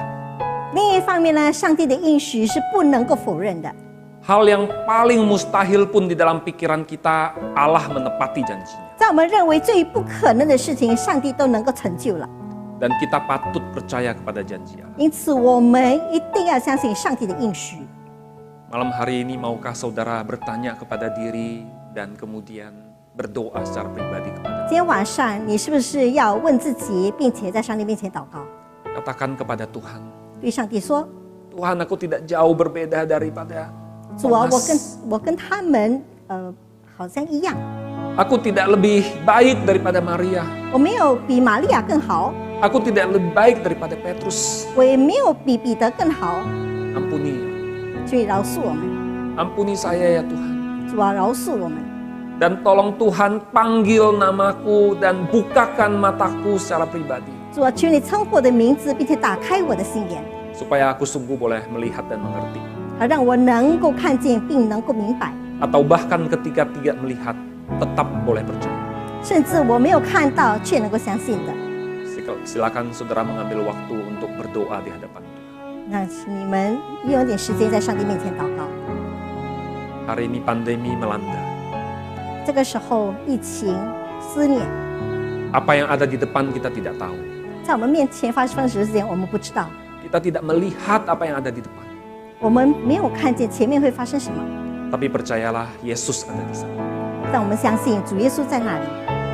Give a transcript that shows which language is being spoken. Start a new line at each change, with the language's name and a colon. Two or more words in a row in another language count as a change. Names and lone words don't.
Chinese: 另一方面呢，上帝的应许是不能够否认的。
Indonesian: Hal yang paling mustahil pun di dalam pikiran kita, Allah menepati janjinya.
Chinese: 在我们认为最不可能的事情，上帝都能够成就了。
Indonesian: Dan kita patut percaya kepada janji Allah.
Chinese: 因此，我们一定要相信上帝的应许。
Indonesian: Malam hari ini maukah saudara bertanya kepada diri dan kemudian berdoa secara pribadi kepada
Chinese: 今天晚上，你是不是要问自己，并且在上帝面前祷告，
Indonesian: Katakan kepada Tuhan,
Chinese: 对上帝说
Indonesian: Tuhan aku tidak jauh berbeda daripada
Chinese: 主啊，
Indonesian: Thomas.
Chinese: 我跟他们好像一样，
Indonesian: Aku tidak lebih baik daripada Maria.
Chinese: 我没有比玛利亚更好，
Indonesian: Aku tidak lebih baik daripada Petrus.
Chinese: 我也没有比彼得更好，
Indonesian: Ampuni,
Chinese: 所以饶恕我们，
Indonesian: ampuni saya ya Tuhan.
Chinese: 主啊，饶恕我们。
Indonesian: Dan tolong Tuhan panggil namaku dan bukakan mataku secara pribadi.
Chinese: 主啊，求你称呼我的名字，并且打开我的心眼，
Indonesian: Supaya aku sungguh boleh melihat dan mengerti.
Chinese: 好让我能够看见并能够明白，
Indonesian: Atau bahkan ketika tidak melihat, tetap boleh percaya.
Chinese: 甚至我没有看到却能够相信的。
Indonesian: Silakan saudara mengambil waktu untuk berdoa di hadapan Tuhan.
Chinese: 那请你们用点时间在上帝面前祷告。
Indonesian: Hari ini pandemi melanda.
Chinese: 这个时候，疫情肆虐，
Indonesian: Apa yang ada di depan kita tidak tahu.
Chinese: 在我们面前发生的事情，我们不知道，
Indonesian: Kita tidak melihat apa yang ada di depan.
Chinese: 我们没有看见前面会发生什么，
Indonesian: Tapi percayalah, Yesus ada di sana.
Chinese: 但我们相信主耶稣在那里。